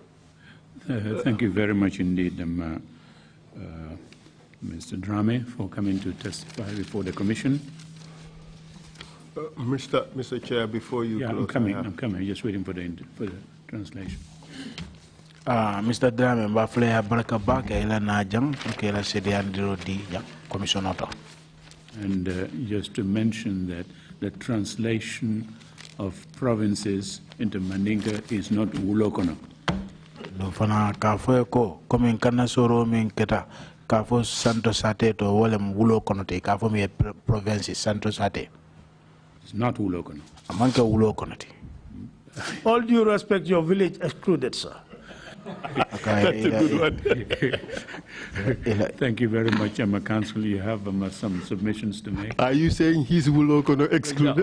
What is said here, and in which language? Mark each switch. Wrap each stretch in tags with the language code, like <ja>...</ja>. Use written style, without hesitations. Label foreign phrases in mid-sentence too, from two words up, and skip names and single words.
<en>Thank you very much indeed, Mr. Drammeh, for coming to testify before the Commission. Mr. Chair, before you close, I'm coming. Just waiting for the translation. Mr.</en> <man>Drammeh, bafle baraka baka ila najang kela sediandiro di Commission.</man> <en>And just to mention that the translation of provinces into Mandinka is not Wulokono.</en> <man>No fana kafo ko comme kana soro min keta kafo Santo Sate to wolem Wulokono te kafo mi province Santo Sate.</man> <en>It's not Wulokono.</en> <man>Amanka Wulokono te.</man> <en>All due respect, your village excluded, sir. That's a good one. Thank you very much, Emma Council. You have some submissions to make. Are you saying he's Wulokono excluded?</en>